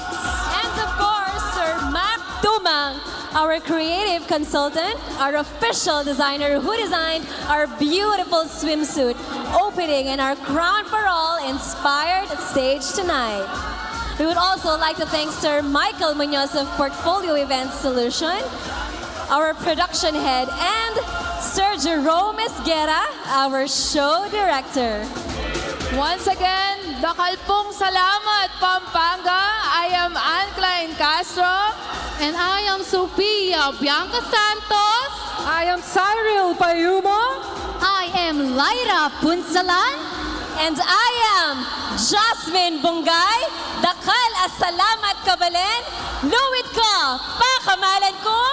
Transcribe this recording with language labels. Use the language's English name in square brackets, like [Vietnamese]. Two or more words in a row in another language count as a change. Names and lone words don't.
[English] And of course, Sir Mac Tumang, our creative consultant, our official designer who designed our beautiful swimsuit opening in our Crown for All inspired stage tonight. We would also like to thank Sir Michael Munoz of Portfolio Event Solution, our production head, and Sir Jerome Esguera, our show director. Once again, [Pampanga] dakalpong salamat, Pampanga. [English] I am Ann Klein Castro. And I am Sophia Bianca Santos. I am Cyril Payumo. I am Lyra Punsalan. And I am Jasmine Bungay. [Pampanga] Dakal as salamat kabalen. Luwit ko, pakamalan ko.